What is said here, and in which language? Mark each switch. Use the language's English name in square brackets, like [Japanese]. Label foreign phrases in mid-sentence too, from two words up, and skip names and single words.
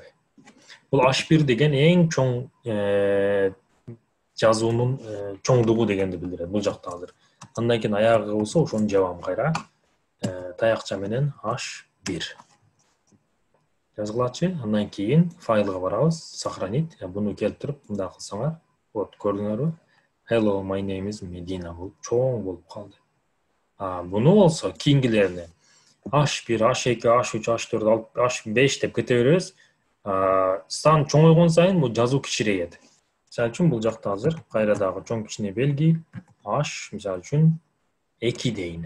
[Kyrgyz] Бул H1 деген эң чоң жазуунун чоңдугу дегенди билдирет бул жакта азыр. Андан кийин аягы болсо ошону жабам кайра. Таякча менен H1 жазгылачы. Андан кийин файлга барабыз, сохранить. Буну келтирип мындай кылсаңар, вот көрдүңөрбү? [English] Hello, my name is Medina [Kyrgyz] болуп чоң болуп калды. Буну болсо кийингилерини H1, H2, H3, H4, H5 деп кете беребиз. Сан чоңойгон сайын бул жазуу кичирейет. Мисалы үчүн бул жакта азыр кайра дагы чоң кичине белги H, мисалы үчүн 2 дейин.